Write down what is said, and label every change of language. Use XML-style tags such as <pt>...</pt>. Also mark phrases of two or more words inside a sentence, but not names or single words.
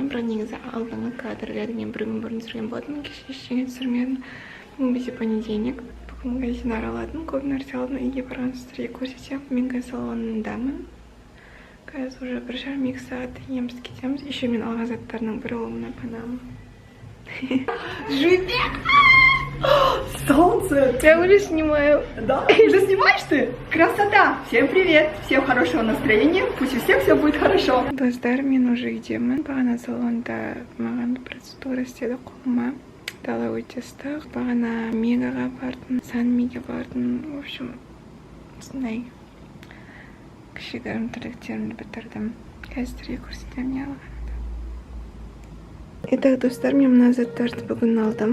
<kk>Бірақ негізі алдыңғы кадрлерді мен бір күн бұрын түсірген болатынмын, кеше ештеңе түсірмедім. Бүгін бізде понедельник. Бүгін магазин араладым, көп нәрсе алдым, үйге барған сіздерге көрсетемін. Мен қазір салонындамын. Қазір уже 1,5 сағат еміз кетеміз. Еще мен алған заттарының бірі ол мына панама.</kk> <ru>Живи! Солнце! Я уже снимаю. Да? Уже снимаешь ты? Красота! Всем привет! Всем хорошего настроения! Пусть у всех все будет хорошо!</ru> <kk>Достар, мен уже үйдемін. Бағана салонда маған процедура істеді қолыма. Дала өте ыстық. Бағана Мегаға бардым, Санмиге бардым.</kk> <ru>В общем,</ru> <kk>сондай кішігірім тірліктерімді бітірдім. Қазір көрсетемін не алғанымды. Итак, достар, мен мына заттарды бүгін алдым.</kk>